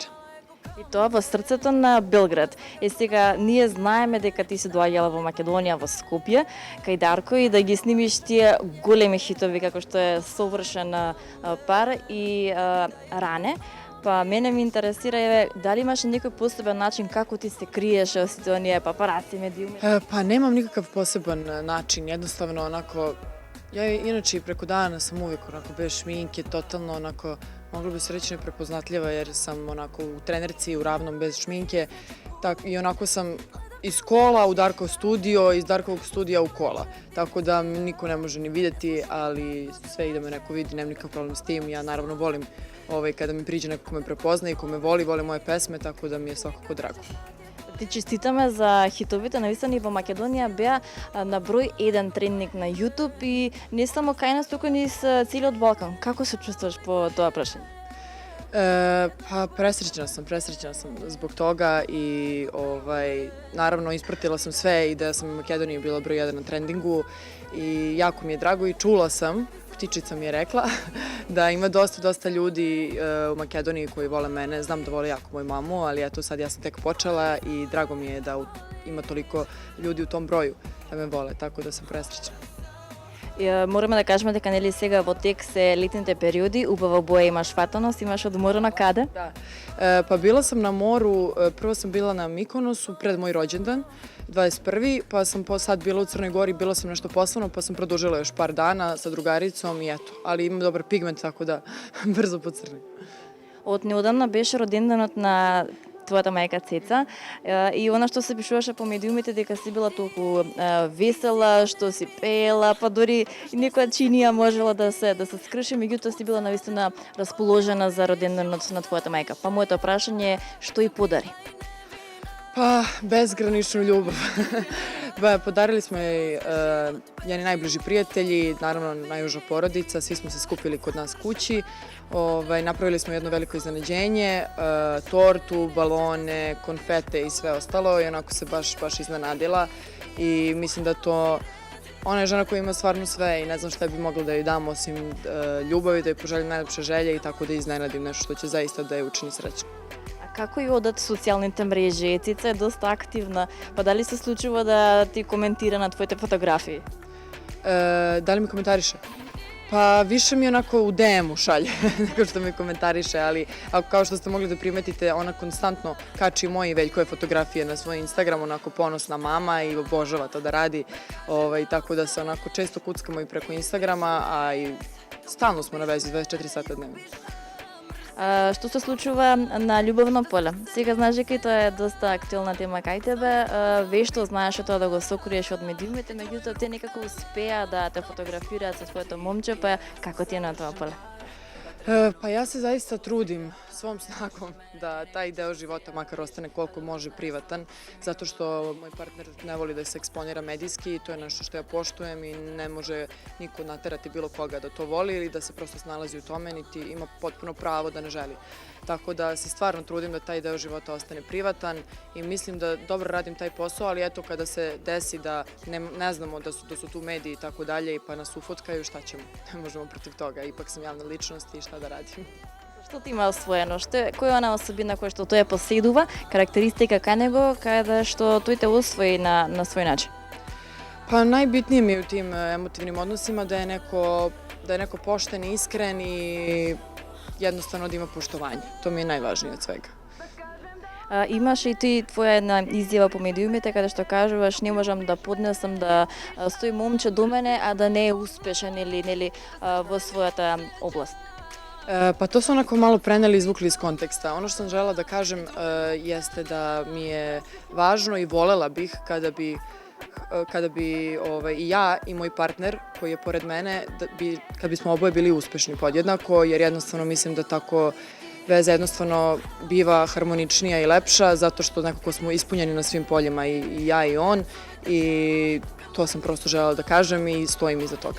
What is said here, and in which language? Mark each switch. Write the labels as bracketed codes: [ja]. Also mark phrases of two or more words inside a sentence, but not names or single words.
[mk] И тоа во срцето на Белград. Сега ние знаеме дека ти си доаѓала во Македонија, во Скопје, кај Дарко и да ги снимиш тие големи хитови како што е "Совршен пар" и "Ране". Па мене ми интересира дали имаш некој посебен начин како ти се криеш од сите оние папараци, медиуми? Па немам никакав посебен начин, [sr] jednostavno onako, ja inače i preko dana sam uvijek onako bez šminke, totalno onako, mogla bi se reći neprepoznatljiva jer sam onako u trenerci, u ravnom, bez šminke, i onako sam iz kola u Darkov studio, iz Darkovog studija u kola. Tako da me niko ne može ni vidjeti, ali sve i da me neko vidi, nemam nikakav problem s tim. Ja naravno volim kada mi priđe neko ko me prepozna i ko me voli moje pesme, tako da mi je svakako drago. [mk] Ти честитаме за хитовите, навистани во Македонија беа на број 1 трендник на YouTube и не само кај нас, туку низ целиот Балкан. Како се чувствуваш по тоа прашање? [sr] Pa presrećena sam zbog toga i naravno ispratila sam sve i da sam u Makedoniji bila broj 1 na trendingu i jako mi je drago i čula sam, ptičica mi je rekla, da ima dosta ljudi u Makedoniji koji vole mene, znam da vole jako moju mamu, ali eto sad ja sam tek počela i drago mi je da ima toliko ljudi u tom broju da me vole, tako da sam presrećena. [mk] Мораме да кажеме дека нели сега во тек се летните периоди, убава боја имаш фатаност, имаш одморено каде? [sr] Da. Pa bila sam na moru, prvo sam bila na Mikonosu pred moj rođendan, 21. Pa sam sad bila u Crnoj Gori, bila sam nešto poslovno, pa sam produžila još par dana sa drugaricom i eto. Ali imam dobar pigment, tako da brzo pocrnim. [mk] Од неодамна беше роденденот на твојата мајка Цеца и она што се пишуваше по медиумите дека си била толку весела, што си пеела, па дори некоја чинија можела да се скрши, меѓутоа си била навистина расположена за роденденот на твојата мајка. Па моето прашање е што и подари? [sr] Pa, bezgraničnu ljubav. Podarili smo joj njeni najbliži prijatelji, naravno najuža porodica, svi smo se skupili kod nas kući. Napravili smo jedno veliko iznenađenje, tortu, balone, konfete i sve ostalo i onako se baš iznenadila i mislim da to, ona je žena koja ima stvarno sve i ne znam šta bi mogla da joj dam osim ljubavi, da joj poželjam najlepše želje i tako da iznenadim nešto što će zaista da je učini srećno. [mk] Како и одат социјалните мрежи? Цица е доста активна, па дали се случува да ти коментира на твоите фотографии? [sr] Da li mi komentariše? Pa više mi onako u DM-u šalje nego što mi komentariše, ali kao što ste mogli da primetite, ona konstantno kači moje i Veljkove fotografije na svoj Instagram, onako ponosna mama i obožava to da radi, tako da se onako često kuckamo i preko Instagrama, a i stalno smo na vezi 24 sata dnevno. [mk] Што се случува на љубовно поле? Сега знаеш дека и тоа е доста актуелна тема кај тебе. Вешто знаеш тоа да го сокриеш од медиумите, меѓутоа те некако успеа да те фотографираат со своето момче, па како ти е на тоа поле? [sr] Pa ja se zaista trudim svom snagom da taj deo života makar ostane koliko može privatan, zato što moj partner ne voli da se eksponira medijski i to je nešto što ja poštujem i ne može niko naterati bilo koga da to voli ili da se prosto snalazi u tome, niti ima potpuno pravo da ne želi. Tako da se stvarno trudim da taj deo života ostane privatan i mislim da dobro radim taj posao, ali eto kada se desi da ne znamo da su tu mediji i tako dalje i pa nas ufotkaju, šta ćemo? Ne možemo protiv toga, ipak sam javna ličnost i šta da radim. [mk] Што ти има освоено? Која е она особина која што тој поседува, карактеристика кај него, каде што тој те освои на свој начин? [sr] Pa najbitnije mi je u tim emotivnim odnosima da je neko pošten, iskren i jednostavno da ima poštovanje. To mi je najvažnije od svega. [mk] Имаш и ти твоја една изјава по медиумите каде што кажуваш не можам да поднесам да стои момче до мене а да не е успешен или нели во својата област. [sr] Pa to su onako malo preneli i izvukli iz konteksta. Ono što sam želela da kažem jeste da mi je važno i volela bih kada bi i ja i moj partner koji je pored mene, kad bismo oboje bili uspešni podjednako, jer jednostavno mislim da tako veza jednostavno biva harmoničnija i lepša, zato što nekako smo ispunjeni na svim poljima i ja i on i to sam prosto želela da kažem i stojim iza toga.